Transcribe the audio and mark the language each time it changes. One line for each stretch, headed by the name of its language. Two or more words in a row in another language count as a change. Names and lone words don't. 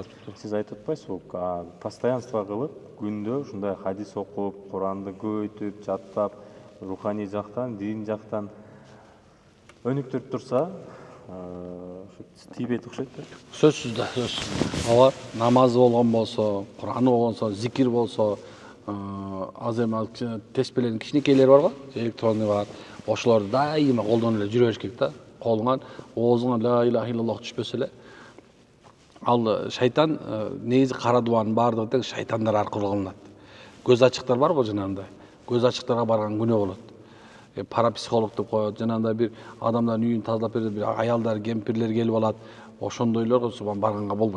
Kyrgyz: Сиз айтып атпайсызбы, постоянство кылып, күндө ушундай хадис окуп, Куранды көбөйтүп, жаттап, руханий жактан, дин жактан өнүктүрүп турса, тийбейт окшойт да. Сөзсүз да, сөзсүз. Ала намазы болгон болсо, Кураны болгонсо, зикир болсо, азыр эми теспелердин кичинекейлери бар го, электронный бар. Ошолорду дайыма колдонуп эле жүрө бериш керек да. Колуңан, оозуңан
Arabic: لا إله إلا الله
Kyrgyz: түшпөсө эле. Ал шайтан негизи кара дубанын баардыгы тең шайтандар аркылуу кылынат. Көз ачыктар бар го жанагындай. Көз ачыктарга барган күнөө болот. Парапсихолог деп коет, жанагындай бир адамдардын үйүн тазалап берет, бир аялдар, кемпирлер келип алат. Ошондойлорго субхан барганга болбойт.